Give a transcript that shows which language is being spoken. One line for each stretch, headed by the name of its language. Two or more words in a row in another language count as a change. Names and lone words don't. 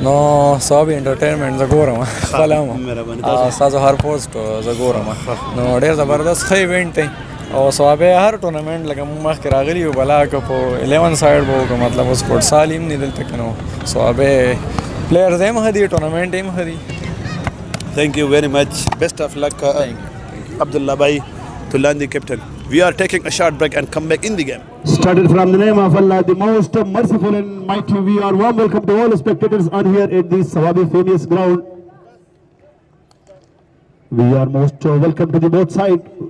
Pashto: نو صاحب انټرټینمنټ زه ګورم خپله هم ستاسو هر پوسټ زه ګورم نو ډېر زبردست ښه ایونټ دی او صوابه هر ټورنمنټ لکه موږ مخکې راغلي یو بلا که په 11 سایډ به وکړو مطلب اوس فوټسال هم نه دلته که نو صوابه پلیئرز هم ښه دي ټورنمنټ هم ښه دي
English: Thank you very much. Best of luck, Abdullah Bhai, Tulandi captain. We are taking a short break and come back in the game. Started from the name of Allah, the most merciful and mighty. We are warm welcome to all spectators on here at the Sawabi famous ground. We are most welcome to the both side.